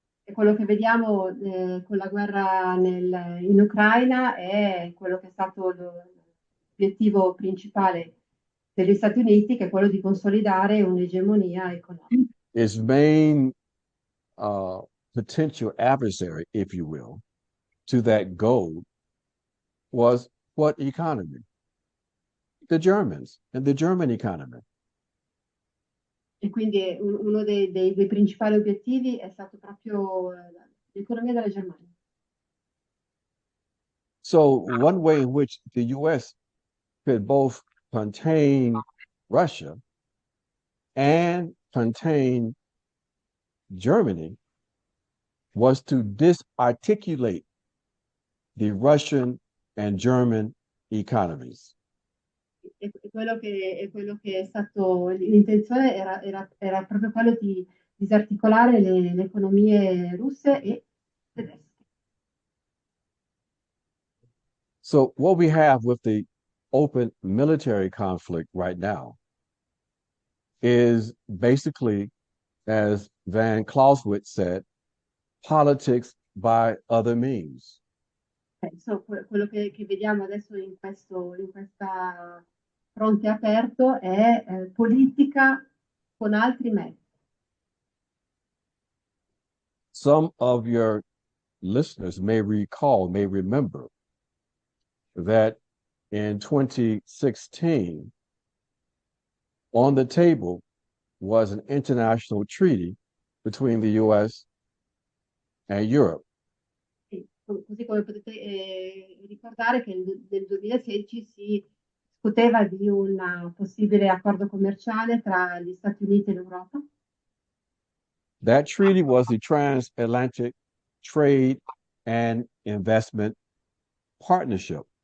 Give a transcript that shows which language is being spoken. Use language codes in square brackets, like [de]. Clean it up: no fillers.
[it] E quello che vediamo con la guerra in Ucraina è quello che è stato l'obiettivo principale degli Stati Uniti, che è quello di consolidare un'egemonia economica. [en] Its main potential adversary, if you will, to that goal was what economy? The Germans and the German economy. [it] E quindi uno dei principali obiettivi è stato proprio l'economia della Germania. [en] So one way in which the U.S. could both contain Russia and contain Germany was to disarticulate the Russian and German economies. [it] Quello che è stato l'intenzione era proprio quello di disarticolare le economie russe e tedesche. [en] So what we have with the open military conflict right now is basically, as Van Clausewitz said, politics by other means. [it] So, quello che vediamo adesso in questa fronte aperto è politica con altri mezzi. [en] Some of your listeners may remember that in 2016, on the table was an international treaty between the U.S. and Europe. [it] Sì, così come potete ricordare che nel 2016 si discuteva di un possibile accordo commerciale tra gli Stati Uniti e l'Europa. [en] That treaty was the Transatlantic Trade and Investment Partnership.